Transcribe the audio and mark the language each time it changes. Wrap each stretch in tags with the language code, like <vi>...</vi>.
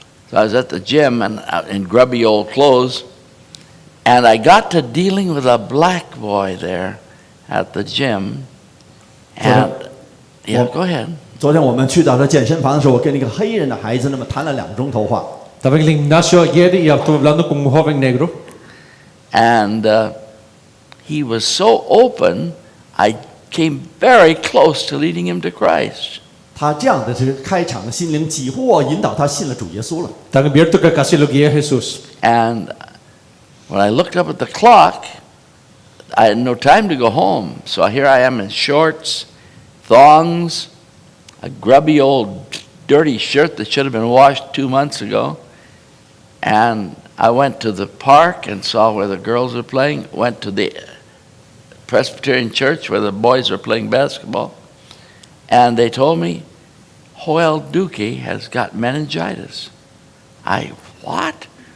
<en>So I was at the gym and in grubby old clothes, and I got to dealing with a black boy there at the gym. And yeah, go ahead.</en> <zh>昨天我们去到他健身房的时候，我跟那个黑人的孩子那么谈了2钟头话。</zh> <es>Estaba en el gimnasio ayer y estuve hablando con un joven negro.</es> <en>And he was so open, I came very close to leading him to Christ.</en> <zh>他这样的这个开场的心灵，几乎我引导他信了主耶稣了。</zh> <es>Tan abierto que casi lo guié a Jesús.</es> <en>And when I looked up at the clock, I had no time to go home. So here I am in shorts, thongs, a grubby old dirty shirt that should have been washed 2 months ago. And I went to the park and saw where the girls were playing, went to the Presbyterian church where the boys were playing basketball, and they told me, Joel Duque has got meningitis. What?</en>